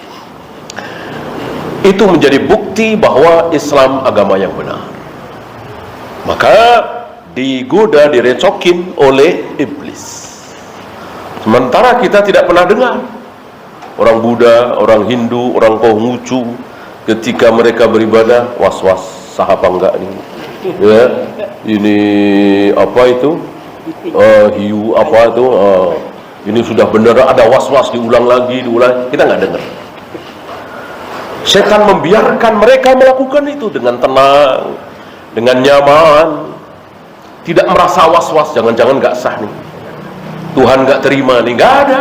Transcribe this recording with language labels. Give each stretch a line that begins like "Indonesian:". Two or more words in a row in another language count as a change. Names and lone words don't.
Indonesian: Itu menjadi bukti bahwa Islam agama yang benar. Maka digoda, direcokin oleh iblis. Sementara kita tidak pernah dengar orang Buddha, orang Hindu, orang Konghucu ketika mereka beribadah was-was, sah apa enggak nih? Ya, ini apa itu? hiu apa itu, ini sudah benar, ada was-was, diulang lagi, kita nggak dengar. Setan membiarkan mereka melakukan itu dengan tenang, dengan nyaman, tidak merasa was-was, jangan-jangan nggak sah nih, Tuhan nggak terima nih, nggak ada.